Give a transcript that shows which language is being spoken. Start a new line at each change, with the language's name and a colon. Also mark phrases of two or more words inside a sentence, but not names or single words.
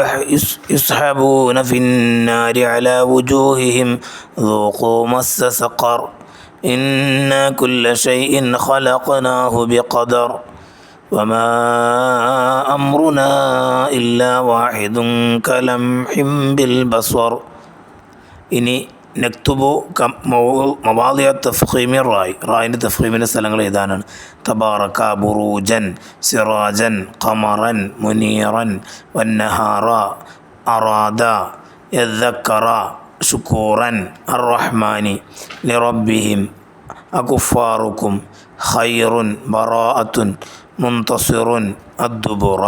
Arabic: يسحبون في النار على وجوههم ذوقوا مس سقر إنا كل شيء خلقناه بقدر وما أمرنا إلا واحد كلمح بالبصر. ഇനി نكتب مواضع تفخيم الراء.
Malayalam: റായിൻ്റെ തഫ്ഖീമിൻ്റെ സ്ഥലങ്ങൾ ഏതാണ്?
Arabic: تبارك بروجا سراجا قمرا منيرا والنهار أراد يذكر شكورا الرحمن لربهم أكفاركم خير براءة منتصر الدبر.